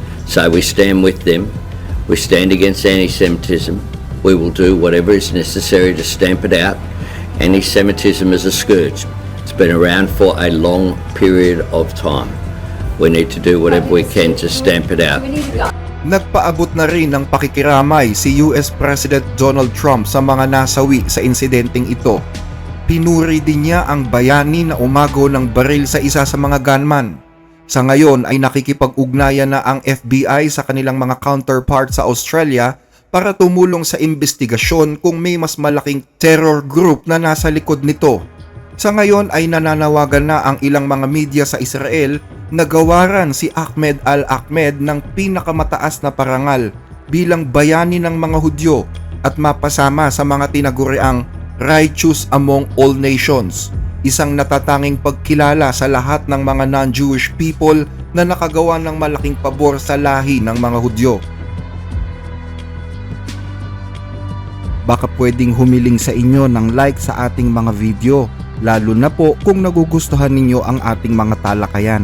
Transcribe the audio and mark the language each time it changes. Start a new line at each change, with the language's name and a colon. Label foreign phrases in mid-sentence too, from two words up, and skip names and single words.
English: So we stand with them, we stand against anti-Semitism, we will do whatever is necessary to stamp it out. Anti-Semitism is a scourge. It's been around for a long period of time. We need to do whatever we can to stamp it out.
Filipino: Nagpaabot na rin ng pakikiramay si US President Donald Trump sa mga nasawi sa insidenteng ito. Pinuri din niya ang bayani na umago ng baril sa isa sa mga gunman. Sa ngayon ay nakikipag-ugnayan na ang FBI sa kanilang mga counterpart sa Australia para tumulong sa investigasyon kung may mas malaking
English: terror group
Filipino: na nasa likod nito. Sa ngayon ay nananawagan na ang ilang mga media sa Israel na gawaran si Ahmed al-Ahmed ng pinakamataas na parangal bilang bayani ng mga Hudyo at mapasama sa mga tinaguriang
English: righteous among all nations.
Filipino: Isang natatanging pagkilala sa lahat ng mga
English: non-Jewish people
Filipino: na nakagawa ng malaking pabor sa lahi ng mga Hudyo. Baka pwedeng humiling sa inyo ng like sa ating mga video, lalo na po kung nagugustuhan ninyo ang ating mga talakayan.